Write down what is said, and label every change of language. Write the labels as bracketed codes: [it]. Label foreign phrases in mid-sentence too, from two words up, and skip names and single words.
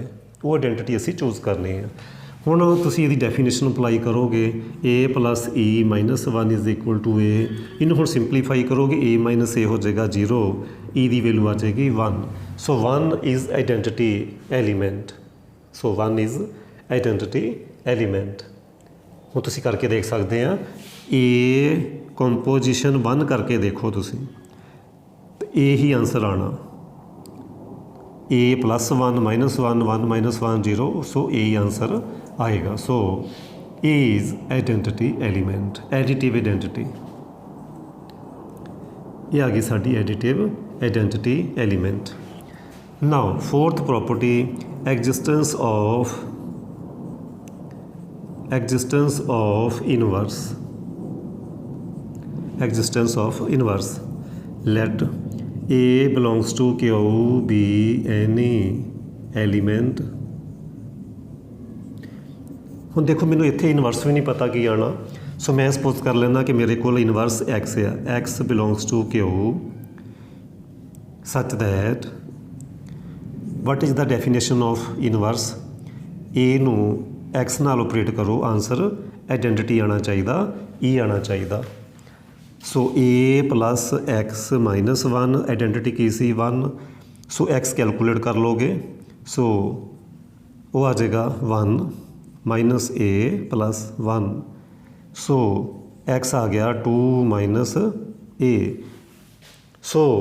[pa] ਵੋ ਆਈਡੈਂਟਿਟੀ ਅਸੀ ਚੂਜ਼ ਕਰਨੀ ਹੈ। ਹੁਣ ਤੁਸੀਂ ਇਹਦੀ ਡੈਫੀਨੇਸ਼ਨ ਅਪਲਾਈ ਕਰੋਗੇ [en] a plus e -1 is equal to a. [pa] ਇਨੂੰ ਹੁਣ ਸਿੰਪਲੀਫਾਈ ਕਰੋਗੇ [en] a minus a [pa] ਹੋ ਜਾਏਗਾ 0, ਈ ਦੀ ਵੈਲਿਊ ਆ ਜਾਏਗੀ 1। [en] so 1 is identity element, so 1 is identity element. [pa] ਹੁਣ ਤੁਸੀਂ ਕਰਕੇ ਦੇਖ ਸਕਦੇ ਆ, ਇਹ ਕੰਪੋਜੀਸ਼ਨ 1 ਕਰਕੇ ਦੇਖੋ ਤੁਸੀਂ, ਇਹ ਹੀ ਆਂਸਰ ਆਉਣਾ, a +1 -1 1 -1 0, ਸੋ ਇਹ ਆਂਸਰ ਆਏਗਾ। [en] ਸੋ A is identity element, additive identity। [pa] ਇਹ ਆ ਗਈ ਸਾਡੀ [en] additive identity element। Now fourth property, existence of inverse। Let A belongs to Q be any element। [pa] ਹੁਣ ਦੇਖੋ ਮੈਨੂੰ ਇੱਥੇ ਇਨਵਰਸ ਵੀ ਨਹੀਂ ਪਤਾ ਕੀ ਆਉਣਾ, ਸੋ ਮੈਂ ਸਪੋਜ਼ ਕਰ ਲੈਂਦਾ ਕਿ ਮੇਰੇ ਕੋਲ ਇਨਵਰਸ x ਆ, [en] x belongs to Q such that what is the definition of inverse। [pa] A ਨੂੰ x ਨਾਲ ਆਪਰੇਟ ਕਰੋ, ਆਂਸਰ ਆਈਡੈਂਟਿਟੀ ਆਉਣਾ ਚਾਹੀਦਾ, E ਆਉਣਾ ਚਾਹੀਦਾ। ਸੋ A + x - 1, ਆਈਡੈਂਟਿਟੀ ਕੀ ਸੀ 1, ਸੋ x ਕੈਲਕੂਲੇਟ ਕਰ ਲੋਗੇ, ਸੋ ਉਹ ਆ ਜਾਏਗਾ 1 - a + 1, ਸੋ x ਆ ਗਿਆ 2 - a, ਸੋ